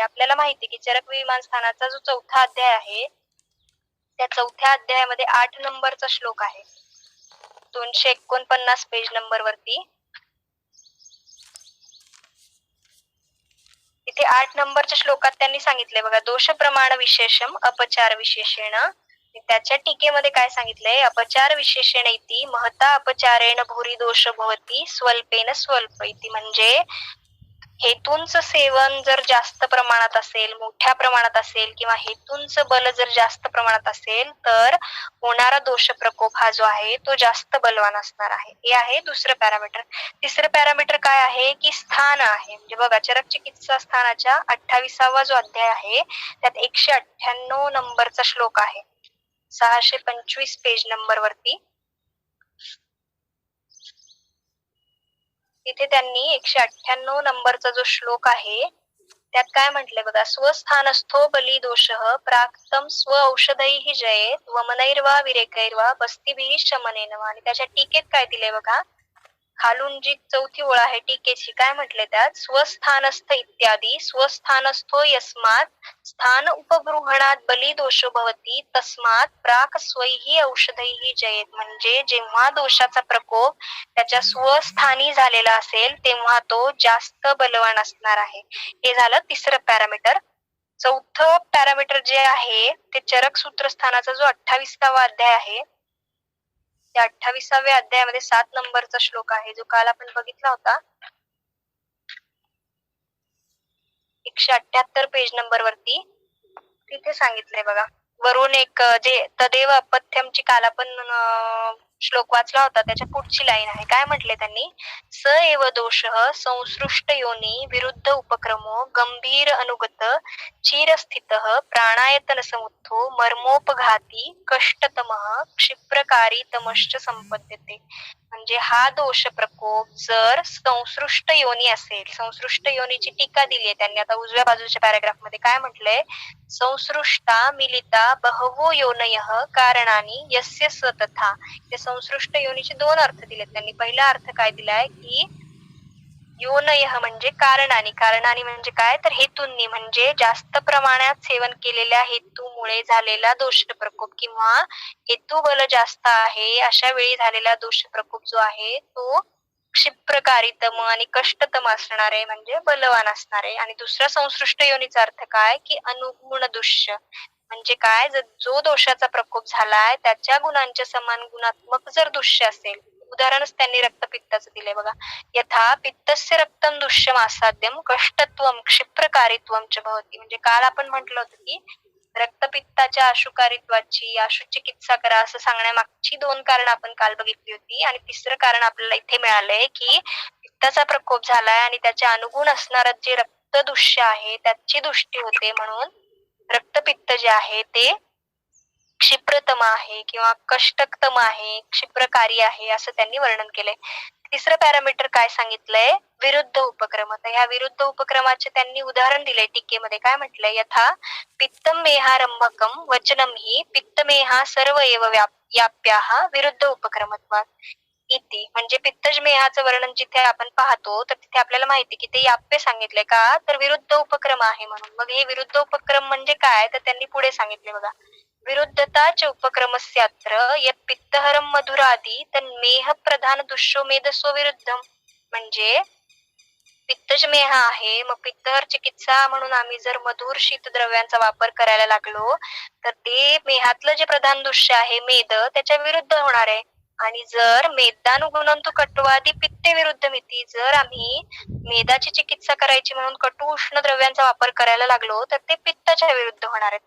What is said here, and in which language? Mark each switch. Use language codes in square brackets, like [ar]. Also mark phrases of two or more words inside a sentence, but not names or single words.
[mr] आपल्याला माहिती की चरक विमान स्थानाचा जो 4था अध्याय आहे त्या 4थ्या अध्यायामध्ये 8 नंबरचा श्लोक आहे 249 पेज नंबर वरती. इथे 8 नंबरच्या श्लोकात त्यांनी सांगितले बघा [sa] दोष प्रमाण विशेषम अपचार विशेषेण. [mr] त्याच्या टीकेमध्ये काय सांगितलंय [sa] अपचार विशेषण इति महता अपचारेण भूरी दोष भवती स्वल्पेन स्वल्प इति. [mr] म्हणजे हेतूंचं सेवन जर जास्त प्रमाणात असेल मोठ्या प्रमाणात असेल किंवा हेतूंचं बल जर जास्त प्रमाणात असेल तर होणारा दोष प्रकोप हा जो आहे तो जास्त बलवान असणार आहे. हे आहे दुसरं पॅरामीटर. तिसरं पॅरामीटर काय आहे की स्थान आहे. म्हणजे बघा चरक चिकित्सा स्थानाच्या 28वा जो अध्याय आहे त्यात 198 नंबरचा श्लोक आहे 625 पेज नंबर वरती. इथे त्यांनी 198 नंबरचा जो श्लोक आहे त्यात काय म्हटलंय बघा [sa] स्वस्थानस्थो बली दोषः प्राक्तम स्व औषधैः जयेत वमनैर्वा विरेकैर्वा बस्तीभिः शमनेन. [mr] आणि त्याच्या टीकेत काय दिलंय बघा खालून जी 4थी ओळ आहे टीकेची काय म्हटले त्यात [sa] स्वस्थानस्थ इत्यादी स्वस्थानस्थो यस्मात् स्थान उपगृहणात बली दोषो भवती तस्मात् प्राक स्वैहि औषधैहि जयेत. [mr] म्हणजे जेव्हा दोषाचा प्रकोप त्याच्या स्वस्थानी झालेला असेल तेव्हा तो जास्त बलवान असणार आहे. हे झालं तिसरं पॅरामीटर. चौथं पॅरामीटर जे आहे ते चरक सूत्रस्थानाचा जो 28वा अध्याय आहे त्या 28व्या अध्यायामध्ये 7 नंबरचा श्लोक आहे जो काल आपण बघितला होता 178 पेज नंबर वरती. तिथे सांगितलंय बघा वरून एक जे तदेव अपथ्यमची काल आपण श्लोक वाचला होता त्याच्या पुढची लाईन आहे काय म्हटले त्यांनी [sa] स एव दोषः संसृष्ट योनी विरुद्ध उपक्रमो गंभीर अनुगत चिरस्थितः प्राणायतन समुत्थो मर्मोपघाती कष्टतमः क्षिप्रकारी तमश्च संपद्यते. [mr] म्हणजे हा दोष प्रकोप जर संसृष्ट योनी असेल संसृष्ट योनीची टीका दिली आहे त्यांनी आता उजव्या बाजूच्या पॅराग्राफ मध्ये काय म्हटलंय [sa] संसृष्टा मिलिता बहवो योनयः कारणानी यस्य स तथा. [mr] ते संसृष्ट योनीचे 2 अर्थ दिलेत त्यांनी. पहिला अर्थ काय दिलाय की योनयः म्हणजे कारणानी. कारणानी म्हणजे काय तर हेतूंनी म्हणजे जास्त प्रमाणात सेवन केलेल्या हेतूमुळे झालेला दोष प्रकोप किंवा हेतू बल जास्त आहे अशा वेळी झालेला दोष प्रकोप जो आहे तो क्षिप्रकारीतम आणि कष्टतम असणार आहे म्हणजे बलवान असणार आहे. आणि दुसरा संसृष्ट योनीचा अर्थ काय की अनुगुण दुष्य म्हणजे काय जो दोषाचा प्रकोप झालाय त्याच्या गुणांच्या समान गुणात्मक जर दुष्य असेल. उदाहरणच त्यांनी रक्तपित्ताचं दिलंय बघा [sa] यथा पित्तस्य रक्तम दुष्यम आसाध्यम कष्टत्वम क्षिप्रकारित्वम च भवती. [mr] म्हणजे काल आपण म्हटलं होतं की रक्तपित्ताच्या आशुकारित्वाची आशु चिकित्सा करा असं सांगण्यामागची 2 कारण आपण काल बघितली होती. आणि तिसरं कारण आपल्याला इथे मिळालंय की पित्ताचा प्रकोप झालाय आणि त्याच्या अनुगुण असणारं जे रक्तदुष्य आहे त्याची दृष्टी होते म्हणून रक्तपित्त जे आहे ते क्षिप्रतम आहे किंवा कष्टतम आहे, क्षिप्रकारी आहे असं त्यांनी वर्णन केलंय. तिसरं पॅरामीटर काय सांगितलंय? विरुद्ध उपक्रम. तर ह्या विरुद्ध उपक्रमाचे त्यांनी उदाहरण दिलंय टीकेमध्ये. काय म्हटलंय? [sa] यथा पित्तम मेहारंभकम वचनम हि पित्तमेहा सर्व एव व्याप्याः विरुद्ध उपक्रमत्वात् इति. [mr] म्हणजे पित्तज मेहाचं वर्णन जिथे आपण पाहतो तर तिथे आपल्याला माहिती की ते याप्य सांगितले का तर विरुद्ध उपक्रम आहे म्हणून. मग हे विरुद्ध उपक्रम म्हणजे काय तर त्यांनी पुढे सांगितले बघा. [sa] विरुद्धता च उपक्रमस्यात्र यत् पित्तहरम मधुरादी तन्मेह प्रधान दुष्यो मेधसो विरुद्धम. [mr] म्हणजे पित्तज मेह आहे, मग पित्तहर चिकित्सा म्हणून आम्ही जर मधुर शीतद्रव्यांचा वापर करायला लागलो तर ते मेहातलं जे प्रधान दुष्य आहे मेद त्याच्या विरुद्ध होणार आहे. आणि जर [sa] मेदानुगुणंतु कटुवादी पित्ते विरुद्ध मिती, [mr] जर आम्ही मेदाची चिकित्सा करायची म्हणून कटू उष्ण द्रव्यांचा वापर करायला लागलो तर ते पित्ताच्या विरुद्ध होणार आहेत.